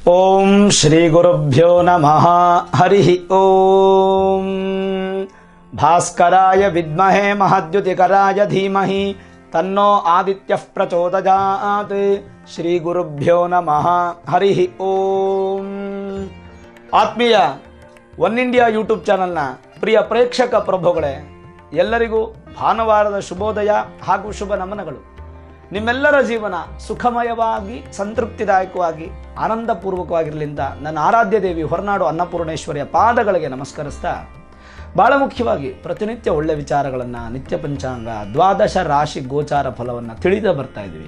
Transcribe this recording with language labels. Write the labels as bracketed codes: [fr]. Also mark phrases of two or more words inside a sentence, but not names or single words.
[sa] ಓಂ ಶ್ರೀ ಗುರುಭ್ಯೋ ನಮಃ. ಹರಿ ಓಂ. ಭಾಸ್ಕರಾಯ ವಿದ್ಮಹೇ ಮಹದ್ಯುತಿಕರಾಯ ಧೀಮಹಿ ತನ್ನೋ ಆದಿತ್ಯಃ ಪ್ರಚೋದಯಾತ್. ಶ್ರೀ ಗುರುಭ್ಯೋ ನಮಃ. ಹರಿ ಓಂ. [kn] ಆತ್ಮೀಯ ಒನ್ ಇಂಡಿಯಾ ಯೂಟ್ಯೂಬ್ ಚಾನಲ್ನ ಪ್ರಿಯ ಪ್ರೇಕ್ಷಕ ಪ್ರಭುಗಳೇ, ಎಲ್ಲರಿಗೂ ಭಾನುವಾರದ ಶುಭೋದಯ ಹಾಗೂ ಶುಭ ನಮನಗಳು. ನಿಮ್ಮೆಲ್ಲರ ಜೀವನ ಸುಖಮಯವಾಗಿ ಸಂತೃಪ್ತಿದಾಯಕವಾಗಿ ಆನಂದಪೂರ್ವಕವಾಗಿರಲಿಂದ ನನ್ನ ಆರಾಧ್ಯ ದೇವಿ ಹೊರನಾಡು ಅನ್ನಪೂರ್ಣೇಶ್ವರಿಯ ಪಾದಗಳಿಗೆ ನಮಸ್ಕರಿಸ್ತಾ, ಭಾಳ ಮುಖ್ಯವಾಗಿ ಪ್ರತಿನಿತ್ಯ ಒಳ್ಳೆ ವಿಚಾರಗಳನ್ನು, ನಿತ್ಯ ಪಂಚಾಂಗ, ದ್ವಾದಶ ರಾಶಿ ಗೋಚಾರ ಫಲವನ್ನು ತಿಳಿದ ಬರ್ತಾ ಇದ್ವಿ.